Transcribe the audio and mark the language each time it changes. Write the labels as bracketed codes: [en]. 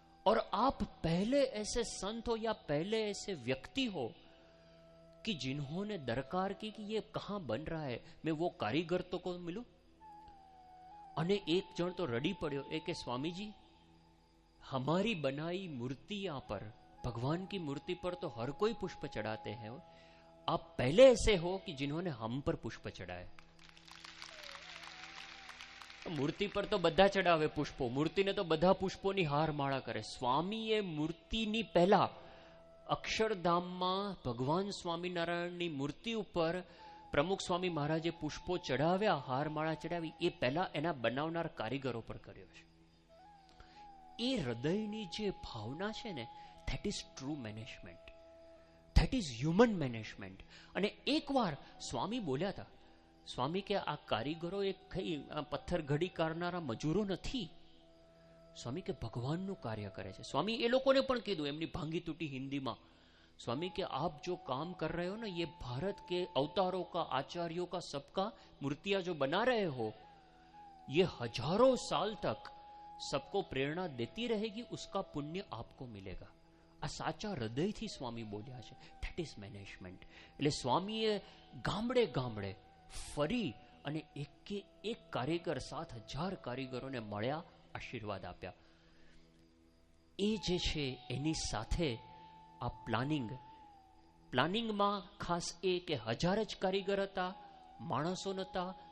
[hi] और आप पहले ऐसे संत हो या पहले ऐसे व्यक्ति हो कि जिन्होंने दरकार की कि ये कहां बन रहा है, मैं वो कारीगर तो को मिलूं. [gu] અને એક જણ તો રડી પડ્યો. એ કે સ્વામીજી, [hi] हमारी बनाई मूर्तियां पर, भगवान की मूर्ति पर तो हर कोई पुष्प चढ़ाते हैं, आप पहले ऐसे हो कि जिन्होंने हम पर पुष्प चढ़ाए. [gu] મૂર્તિ પર તો બધા ચડાવે પુષ્પો, મૂર્તિને તો બધા પુષ્પોની હાર માળા કરે. સ્વામીએ મૂર્તિની પહેલા અક્ષરધામમાં ભગવાન સ્વામિનારાયણની મૂર્તિ ઉપર પ્રમુખ સ્વામી મહારાજે પુષ્પો ચડાવ્યા, હારમાળા ચડાવી, એ પહેલા એના બનાવનાર કારીગરો પર કર્યો છે. એ હૃદયની જે ભાવના છે ને, [en] That is true management, that is human management. [gu] અને એકવાર સ્વામી બોલ્યા હતા, સ્વામી કે આ કારીગરો એ કઈ પથ્થર ઘડી કરનારા મજૂરો નથી, સ્વામી કે ભગવાનનું કાર્ય કરે છે. સ્વામી એ લોકોને પણ કીધું એમની ભાંગી તૂટી હિન્દીમાં, [hi] स्वामी के आप जो काम कर रहे हो ना, ये भारत के अवतारों का, आचार्यों का, सबका मूर्तियां जो बना रहे हो, ये हजारों साल तक सबको प्रेरणा देती रहेगी, उसका पुण्य आपको मिलेगा. [gu] આ સાચા હૃદયથી સ્વામી બોલ્યા છે. [en] That is management. [gu] એટલે સ્વામીએ ગામડે ગામડે ફરી અને એક કારીગર 7,000 કારીગરોને મળ્યા, આશીર્વાદ આપ્યા. એ જે છે એની સાથે આ પ્લાનિંગમાં ખાસ એ કે 1000 જ કારીગર હતા, માણસો નહોતા.